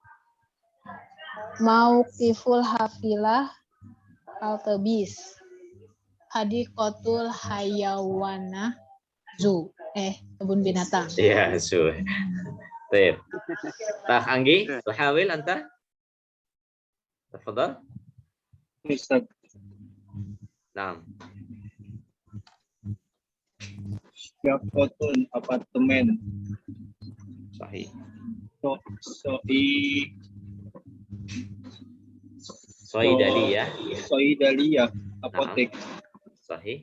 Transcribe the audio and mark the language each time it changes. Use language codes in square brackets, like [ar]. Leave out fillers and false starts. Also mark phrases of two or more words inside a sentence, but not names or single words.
[ar] موقف الحافلة [id] halte bis. [ar] حديقة الحيوانات zoo. [id] Kebun binatang. Iya, sudah. Baik. Tah Anggi, [ar] تحاول أنت? Tafadhal. Ustaz. Naam. Syaqqatun apartemen. صحيح. صيدلية. Saidaliyah apotek. Sahih.